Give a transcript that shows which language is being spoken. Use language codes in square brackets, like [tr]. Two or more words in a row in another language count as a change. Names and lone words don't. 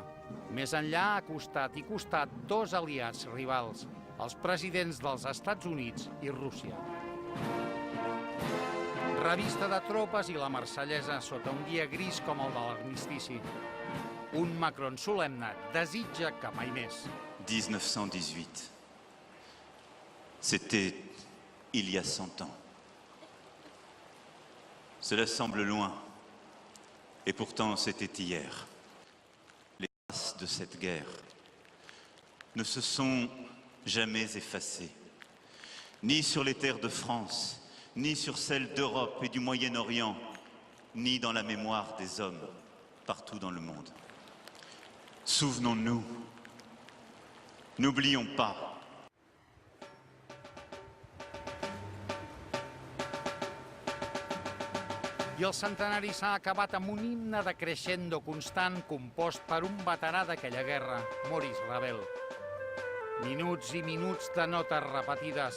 [ca] Més enllà, a costat i costat, dos aliats rivals, els presidents dels Estats Units i Rússia. Revista de tropes i la Marsellesa sota un dia gris com el de l'armistici. Un Macron solemne desitja que mai més. 1918. [fr] C'était il y a 100 ans. Cela semble loin, et pourtant c'était hier. Les traces de cette guerre ne se sont jamais effacées, ni sur les terres de France, ni sur celles d'Europe et du Moyen-Orient, ni dans la mémoire des hommes partout dans le monde. Souvenons-nous, n'oublions pas. [ca] I el centenari s'ha acabat amb un himne de crescendo constant compost per un veterà d'aquella guerra, Maurice Ravel. Minuts i minuts de notes repetides.